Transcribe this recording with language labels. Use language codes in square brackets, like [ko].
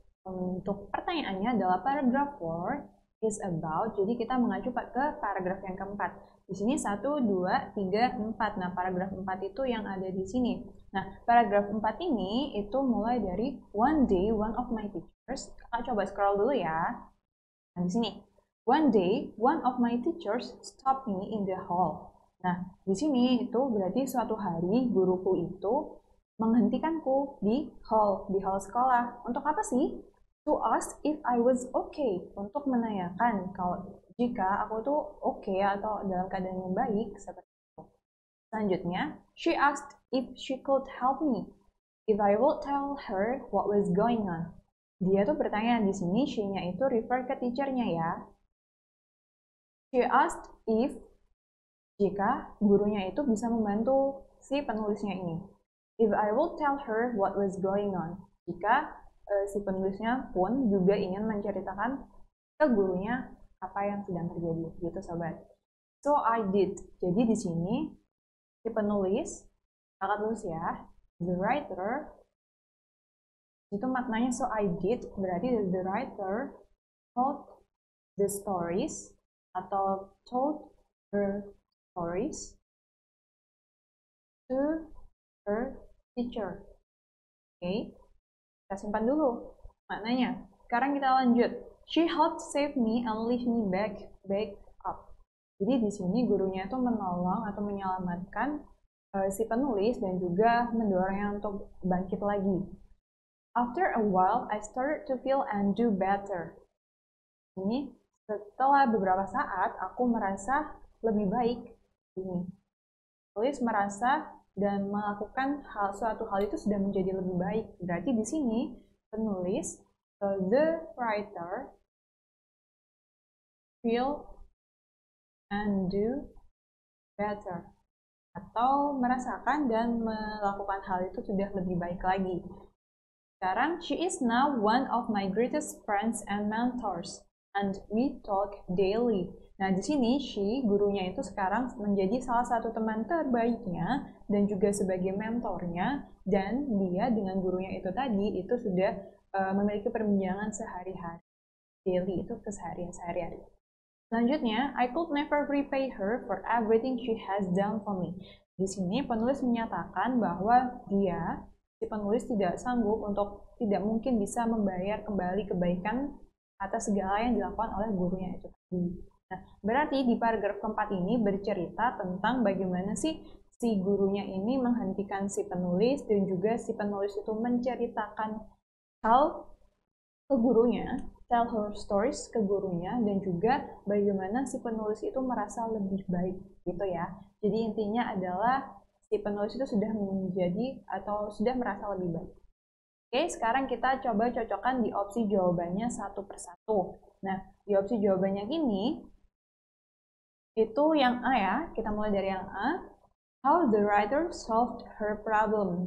[id] Untuk pertanyaannya adalah paragraph 4 is about, jadi kita mengacu ke paragraf yang keempat. Di sini 1, 2, 3, 4. Nah, paragraf 4 itu yang ada di sini. Nah, paragraf 4 ini itu mulai dari one day, one of my teachers. Kakak coba scroll dulu ya. Nah, di sini. [en] One day, one of my teachers stopped me in the hall. [id] Nah, di sini itu berarti suatu hari guruku itu menghentikanku di hall sekolah. Untuk apa sih? [en] To ask if I was okay. [id] Untuk menanyakan kalau jika aku tuh okay atau dalam keadaan yang baik seperti itu. [en] Selanjutnya, she asked if she could help me. If I would tell her what was going on. [id] Dia tuh bertanya di sini, she-nya itu refer ke teachernya ya. She asked if, jika gurunya itu bisa membantu si penulisnya ini. [en] If I will tell her what was going on. [id] Jika si penulisnya pun juga ingin menceritakan ke gurunya apa yang sedang terjadi, gitu sobat. [en] So I did. [id] Jadi di sini si penulis, kakak tulis ya, the writer, itu maknanya so I did, berarti the writer told the stories atau told her stories to her teacher. Oke, kita simpan dulu maknanya. Sekarang kita lanjut. [en] She helped save me and lift me back up. [id] Jadi di sini gurunya itu menolong atau menyelamatkan si penulis dan juga mendorongnya untuk bangkit lagi. [en] After a while, I started to feel and do better. [id] Ini setelah beberapa saat, aku merasa lebih baik. Ini. Tulis merasa dan melakukan suatu hal itu sudah menjadi lebih baik. Berarti di sini penulis, the writer, feel and do better. Atau merasakan dan melakukan hal itu sudah lebih baik lagi. [en] Sekarang, she is now one of my greatest friends and mentors. And we talk daily. [id] Nah, di sini she, gurunya itu sekarang menjadi salah satu teman terbaiknya dan juga sebagai mentornya, dan dia dengan gurunya itu tadi itu sudah memiliki perbincangan sehari-hari. Daily itu keseharian sehari-hari. [en] Selanjutnya, I could never repay her for everything she has done for me. [id] Di sini penulis menyatakan bahwa dia, si penulis tidak sanggup untuk tidak mungkin bisa membayar kembali kebaikan atas segala yang dilakukan oleh gurunya itu tadi. Nah, berarti di paragraf keempat ini bercerita tentang bagaimana sih si gurunya ini menghentikan si penulis dan juga si penulis itu menceritakan hal ke gurunya, tell her stories ke gurunya, dan juga bagaimana si penulis itu merasa lebih baik gitu ya. Jadi intinya adalah si penulis itu sudah menjadi atau sudah merasa lebih baik. Oke, sekarang kita coba cocokkan di opsi jawabannya satu persatu. Nah, di opsi jawabannya ini, itu yang A ya, kita mulai dari yang A. [en] How the writer solved her problem.